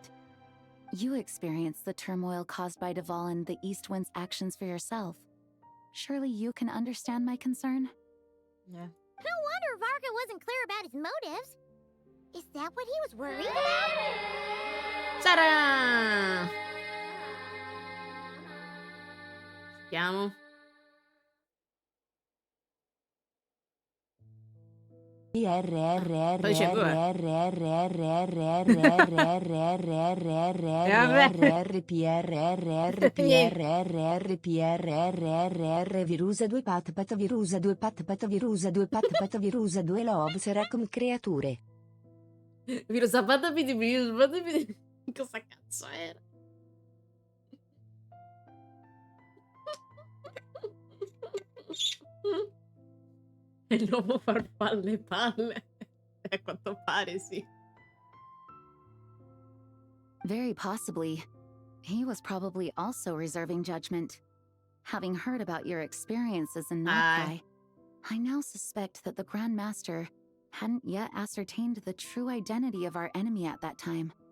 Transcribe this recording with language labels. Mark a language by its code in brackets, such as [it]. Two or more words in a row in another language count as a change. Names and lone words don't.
[en] You experienced the turmoil caused by Duval and the East Wind's actions for yourself. Surely you can understand my concern? Yeah. No wonder Varka wasn't clear about his motives. Is that what he was worried about? [it] Ta-da! Chiamo. Sto dicendo Virusa 2 pat pat virusa 2 pat pat virusa 2 pat pat virusa 2 love seracum creature. virus sapata virus cosa cazzo era? E l'uomo farfalle palle. A quanto pare sì. [en] Very possibly. He was probably also reserving judgment. Having heard about your experiences in Nightcry, I now suspect that the Grand Master hadn't yet ascertained the true identity of our enemy at that time.